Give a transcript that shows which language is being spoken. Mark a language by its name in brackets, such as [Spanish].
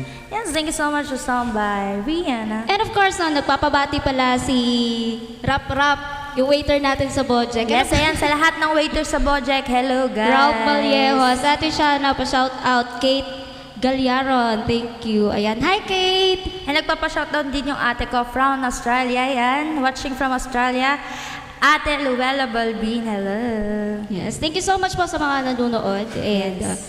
[English] Yes, thank you so much for song by Rihanna. [Filipino] And of course, nagpapabati pala si Rap Rap, yung waiter natin sa Bojack. Yes, ayan, sa lahat ng waiters sa Bojack, [English] hello guys. [Filipino] Ralph Vallejo. Sa atin siya pa-shout out. [English] Kate Galyaron, thank you. [Filipino] Ayan, hi Kate! And nagpapa-shoutout din yung ate ko [English] from Australia, [Filipino] ayan. [English] Watching from Australia. Ate Luella Balbin, hello. Yes, thank you so much po [Filipino] sa mga nanonood. [English] And